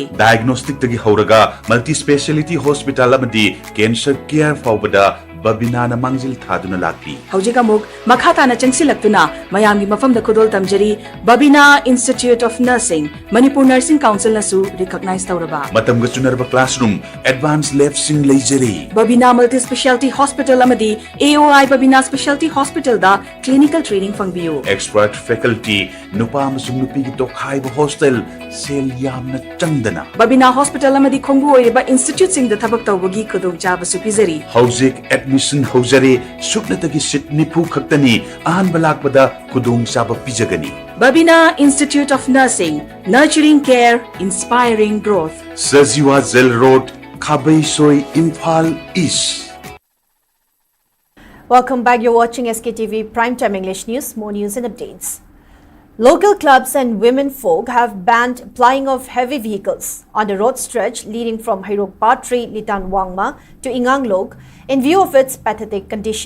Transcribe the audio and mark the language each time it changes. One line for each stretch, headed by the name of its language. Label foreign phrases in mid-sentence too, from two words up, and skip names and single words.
Manipuri: diagnostic tagi horaga
English: multi speciality hospital
Manipuri: amadi
English: cancer care
Manipuri: faubada babina na mangjil thaduna lakli haujiga muk makhata na changsilaktuna mayamgi mafamda kudol tamjari babina institute of nursing Manipur nursing council nasu recognize tawraba matam ga chunarba classroom
English: advanced lab
Manipuri: sing leijeri babina multi speciality hospital amadi AOI babina specialty hospital da
English: clinical training
Manipuri: fangbiu
English: expert faculty
Manipuri: nupa amasung nupi gi tokhai ba hostel sel yamna changdana babina hospital amadi khongbu oiriba institute sing da thabak tawbagi khudong chaba su pizari hauzik admission hojare suknatagi sit nipu khaktani ahan balakpada kudung saba pijagani
English: babina institute of nursing nurturing care inspiring growth Sajiwa Zel Road Khabai Soi Imphal East. Welcome back. You're watching SKTV Primetime English News. More news and updates. Local clubs and women folk have banned plying of heavy vehicles on the road stretch leading from Hairok Patri, Litan Wangma to Inganglok in view of its pathetic condition.